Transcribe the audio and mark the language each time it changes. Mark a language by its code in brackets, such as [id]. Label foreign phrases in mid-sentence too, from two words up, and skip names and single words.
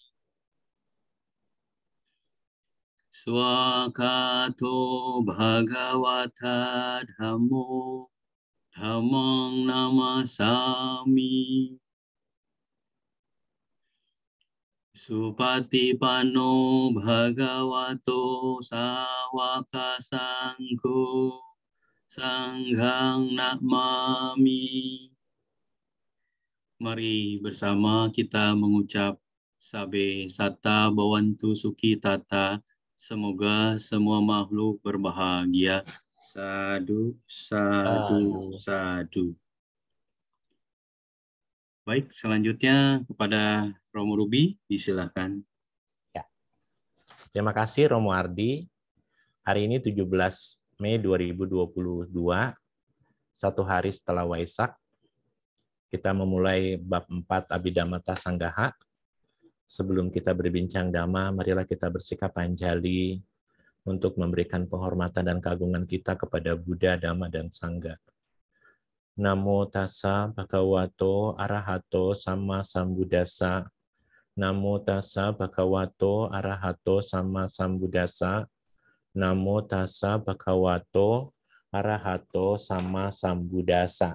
[pi] swakato bhagavata dhammo dhammang namasami supatipanno bhagavato sawaka sangho sanghang namami. [id] Mari bersama kita mengucap [pi] sabe sata bawantu suki tata. [id] Semoga semua makhluk berbahagia. [pi] Sadu, sadu, sadu. [id] Baik, selanjutnya kepada Romo Ruby, disilakan. Ya. Terima kasih Romo Ardi. Hari ini 17 Mei 2022, satu hari setelah Waisak, kita memulai bab 4 Abhidhamma Sanggaha. Sebelum kita berbincang dhamma, marilah kita bersikap anjali untuk memberikan penghormatan dan keagungan kita kepada Buddha, Dhamma, dan Sangha. [pi] Namo tassa bhagavato arahato sama sambuddhassa. Namo tassa bhagavato arahato sama sambuddhassa. Namo tassa bhagavato arahato sama sambuddhassa.